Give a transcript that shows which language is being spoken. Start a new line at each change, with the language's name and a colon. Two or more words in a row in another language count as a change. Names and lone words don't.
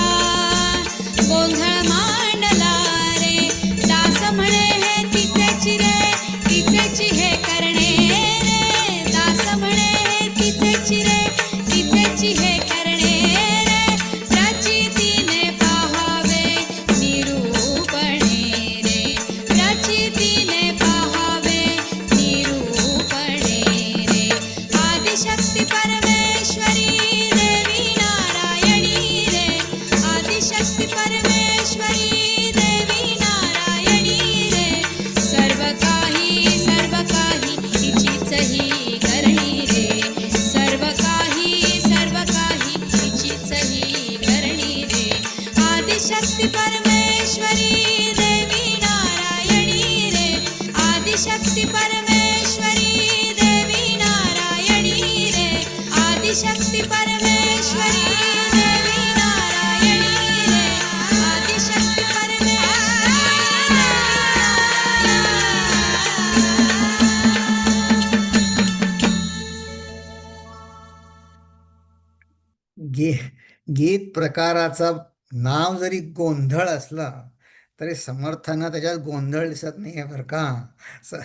Marathi: गोंधळ मांडला रे, दास म्हणे हे तिचेची रे, तिचेची हे करणे रे, दास म्हणे हे तिचेची रे, तिचेची हे करणे रे, प्रचितीने पाहावे निरूपणे रे, प्रचितीने पाहावे निरूपणे रे, आदिशक्ती परमेश्वरी देवी नारायणी रे, आदिशक्ती परमेश्वरी देवी नारायणी रे, सर्व काही हिचीच ही करणी रे, सर्व काही हिचीच ही करणी रे, आदिशक्ती परमेश्वरी देवी नारायणी रे, आदिशक्ती परमेश्वरी देवी नारायणी रे, आदिशक्ती परमेश्वरी देवी नारायणी रे, आदिशक्ती परमेश्वरी गीत प्रकाराचा नाव जरी गोंधळ असलं तरी समर्थांना त्याच्यात गोंधळ दिसत नाही आहे बरं का.